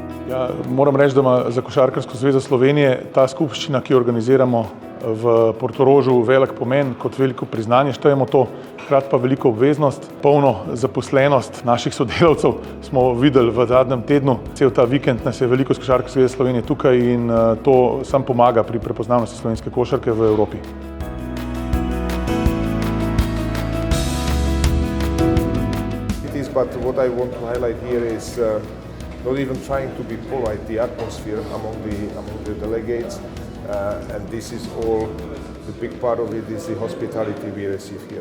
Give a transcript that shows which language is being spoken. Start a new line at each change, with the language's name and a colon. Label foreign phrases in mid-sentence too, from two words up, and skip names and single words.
Slovenian: Ja, moram reči, da ima za Košarkarsko zvezo Slovenije ta skupščina, ki jo organiziramo v Portorožu, velik pomen, kot veliko priznanje štejemo to, hkrati pa veliko obveznost, polno zaposlenost naših sodelavcev smo videli v zadnjem tednu. Cel ta vikend nas je veliko z Košarkarske zveze Slovenije tukaj in to sam pomaga pri prepoznavnosti slovenske košarke v Evropi.
English: But what I want to highlight here is not even trying to be polite, the atmosphere among the delegates, and this is all, the big part of it is the hospitality we receive here.